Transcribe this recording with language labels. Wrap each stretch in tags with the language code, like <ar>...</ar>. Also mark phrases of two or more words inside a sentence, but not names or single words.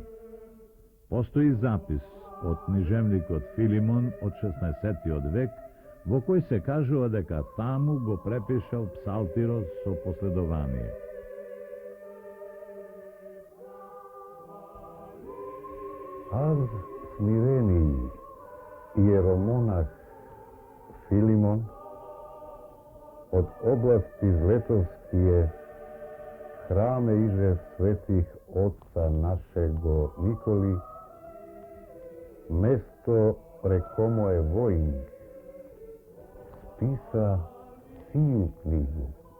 <mk>Постои запис од книжевникот Филимон од 16 век, во кој се кажува дека таму го препишал псалтирот со последование.</mk> <cu>Аз смирени иеромонах Филимон од области Злетовские храме иже светих отца нашего Николи, место рекомо е Воинг, списа сию книгу.</cu>